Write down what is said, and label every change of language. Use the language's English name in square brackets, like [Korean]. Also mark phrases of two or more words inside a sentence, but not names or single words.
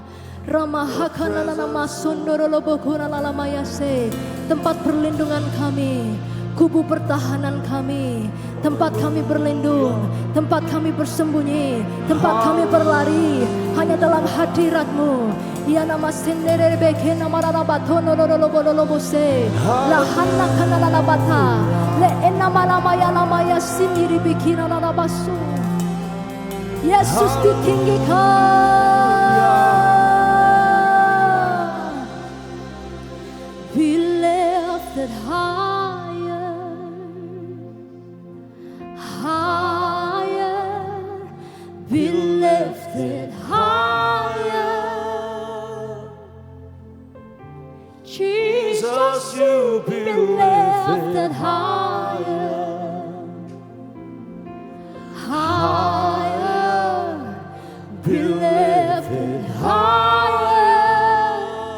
[Indonesian] Ramaha kanana nama sondoro lobokuna lalamayase. Tempat perlindungan kami, kubu pertahanan kami, tempat kami berlindung, tempat kami bersembunyi, tempat kami berlari hanya dalam hadirat-Mu. Ya nama sendiri beke nama rarabatono lolobose la hanna kana rarabata le enama lama ya sendiri bikin rarabasu. Yesus ditinggikan, [English] be lifted higher, higher, be lifted higher. Jesus, you be lifted higher, higher, be lifted higher.